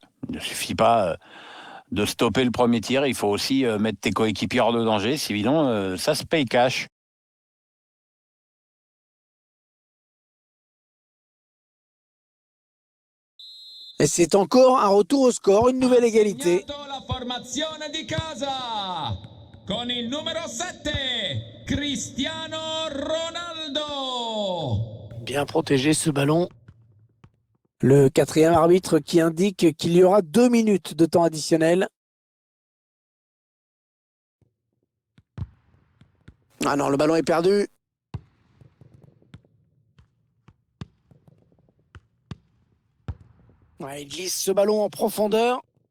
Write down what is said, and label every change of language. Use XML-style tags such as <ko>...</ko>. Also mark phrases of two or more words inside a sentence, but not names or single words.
<fr>Il ne suffit pas de stopper le premier tir, il faut aussi mettre tes coéquipiers hors de danger, sinon ça se paye cash. Et c'est encore un retour au score, une nouvelle égalité.</fr> <it>La formazione di casa con il numero 7 Cristiano Ronaldo.</it> <fr>Bien protégé ce ballon. Le quatrième arbitre qui indique qu'il y aura 2 minutes de temps additionnel. Ah non, le ballon est perdu. Ouais, il glisse ce ballon en profondeur.</fr>